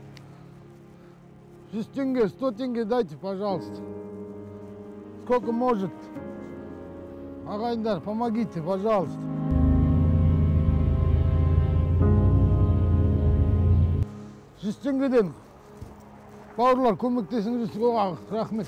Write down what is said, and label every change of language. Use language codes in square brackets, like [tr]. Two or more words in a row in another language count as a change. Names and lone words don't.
[ru] 100 тенге, 100 тенге дайте, пожалуйста. Сколько может? Ағайындар, помогите, пожалуйста. [kk] Теңгеден. Бауырлар, көмектесіңіз, рахмет.